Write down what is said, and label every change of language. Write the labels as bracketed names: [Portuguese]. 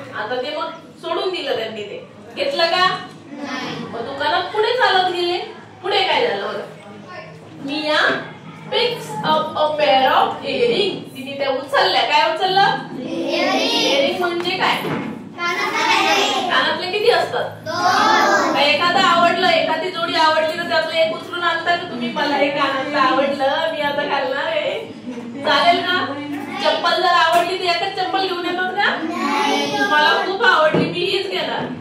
[Marathi] आता ते मग सोडून दिलं त्यांनी ते घेतलं का मग दुकानात पुढे चालत गेले. पुढे काय झालं बघा. [English] Mia picks up a pair of earring. [Marathi] तिने त्या उचलल्या. काय उचललं इयरिंग म्हणजे काय कानातले किती असतात एखादा आवडलं एखादी जोडी आवडली तर त्यातलं एक उचलून आणता का तुम्ही. मला हे कानातलं आवडलं मी आता घालणार आहे चालेल का. चप्पल जर आवडली तर एकच चप्पल घेऊन येतात का. मला खूप आवडली मी हीच घेणार.